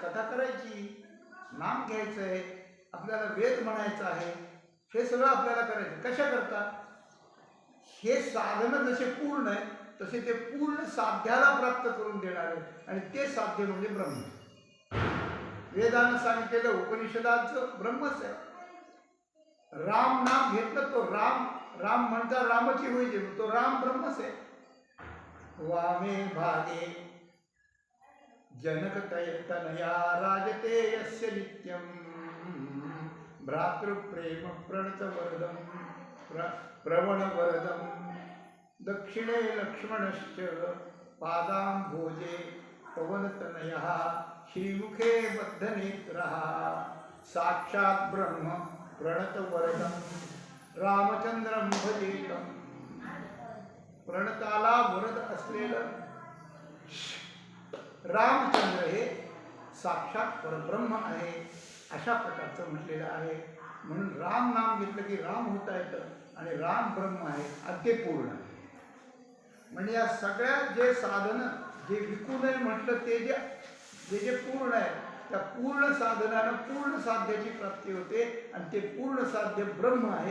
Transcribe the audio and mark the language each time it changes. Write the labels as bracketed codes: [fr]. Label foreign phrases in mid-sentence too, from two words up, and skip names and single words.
[mr] कथा करायची, नाम घ्यायचं आहे, आपल्याला वेद म्हणायचं आहे, हे सगळं आपल्याला करायचं. कशा करता? हे साधनं जसे पूर्ण आहे तसे ते पूर्ण साध्याला प्राप्त करून देणार आहे. आणि ते साध्य म्हणजे ब्रह्म. वेदानं सांगितलेलं उपनिषदाचं ब्रह्मच आहे. राम नाम घेतलं तो राम, राम म्हणता रामाची होईजे, तो राम ब्रह्मच आहे. [sa] वामे भागे जनक तनया राजते यस्य नित्यं, भ्रातृप्रेम प्रणतवरदं प्रवणवरदं, दक्षिणे लक्ष्मणश्च पादाम्भोजे पवनतनयः, श्रीमुखे बद्धनेत्रः, साक्षात् ब्रह्म प्रणतवरदं, रामचंद्रं भजेतं. [mr] प्रणताला वरद असलेलं रामचंद्र हे साक्षात परब्रह्म आहे अशा प्रकारचं म्हटलेलं आहे. म्हणून राम नाम घेतलं की राम होता येतं आणि राम ब्रह्म आहे अति पूर्ण आहे. म्हणजे या सगळ्या जे साधनं जे विकू नये म्हटलं ते जे पूर्ण आहे त्या पूर्ण साधनानं पूर्ण साध्याची प्राप्ती होते आणि ते पूर्ण साध्य ब्रह्म आहे.